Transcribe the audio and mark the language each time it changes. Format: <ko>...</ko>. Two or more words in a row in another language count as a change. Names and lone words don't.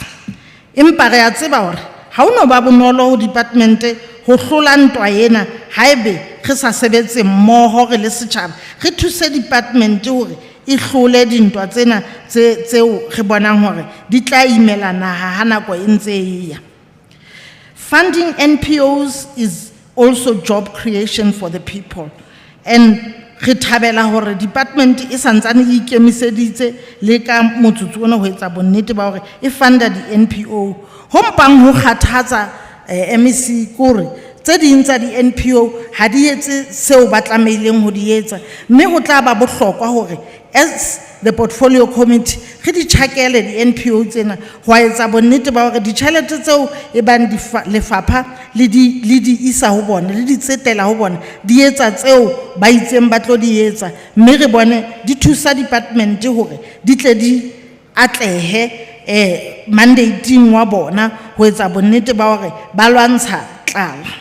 <st>Empa re a tseba hore ha o no ba bonolo ho department ho hlola ntwa ena haebe re sa sebetse mmoho re le setjhaba re thuse department hore e hlole dintwa tsena tseo re bonang hore di tla imela naha ha nako e ntse e ya.</st> <en>Funding NPOs is also job creation for the people, and</en> <st>re thabela hore department e santsane e ikemiseditse le ka motsotso ona ho etsa bonnete ba hore e funda di NPO. Ho mpang ho kgathatsa MEC kore tse ding tsa di NPO ha di etse seo ba tlameileng ho di etsa, mme ho tla ba bohlokwa hore</st> <en>as the portfolio committee</en> <st>re di tjhakele di NPO tsena ho etsa bonnete ba hore ditjhelete tseo e bang lefapha le di isa ho bona le di tsetela ho bona di etsa tseo ba itseng ba tlo di etsa, mme re bone di thusa department hore di tle di atlehe mandating wa bona ho etsa bonnete ba hore ba lwantsha tlala.</st>